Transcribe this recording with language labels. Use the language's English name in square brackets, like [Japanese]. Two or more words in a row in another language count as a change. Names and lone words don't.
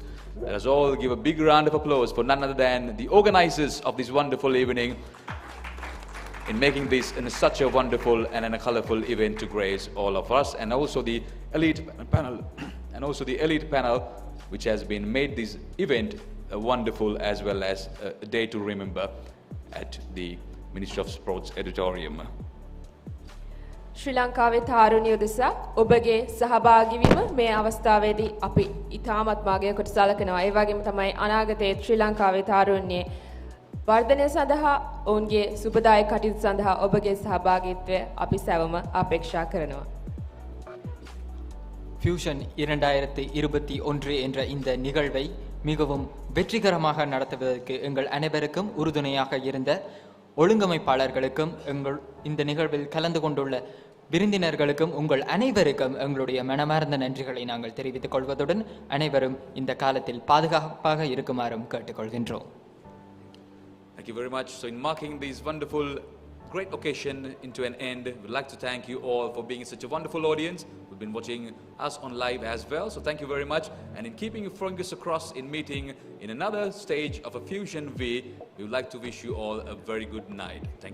[English] Let us all give a big round of applause for none other than the organizers of this wonderful evening in making this such a wonderful and a colorful event to grace all of us, and also the elite panel, which has been made this event wonderful as well as a day to remember at the Ministry of Sports Auditorium. [Sinhala] ශ්‍රී ලංකාවේ තාරුණ්‍ය උදෙසා ඔබගේ සහභාගී වීම මේ අවස්ථාවේදී අපි ඉතාමත් මාගේ කොට සලකනවා. ඒ වගේම තමයි අනාගතයේ ශ්‍රී ලංකාවේ තාරුණ්‍යයේ වර්ධනය සඳහා ඔවුන්ගේ සුබදායක කටයුතු සඳහා ඔබගේ සහභාගීත්වය අපි සැවම අපේක්ෂා කරනවා. [Tamil] ஃபியூஷன் 2021 என்ற இந்த நிகழ்வை மிகவும் வெற்றிகரமாக நடத்துவதற்கு எங்கள் அனைவருக்கும் உறுதுணையாக இருந்த ஒழுங்கமைப்பாளர்களுக்கும் இந்த நிகழ்வில் கலந்து கொண்டுள்ள விருந்தினர்களுக்கும் உங்கள் அனைவருக்கும் எங்களுடைய மனமார்ந்த நன்றிகளை நாங்கள் தெரிவித்துக் கொள்வதுடன் அனைவரும் இந்த காலத்தில் பாதுகாப்பாக இருக்குமாறும் கேட்டுக்கொள்கின்றோம். [English] Thank you very much. So in marking this wonderful great occasion into an end, we'd like to thank you all for being such a wonderful audience who've been watching us on live as well. So thank you very much. And in keeping your fingers across in meeting in another stage of a Fusion V, we would like to wish you all a very good night.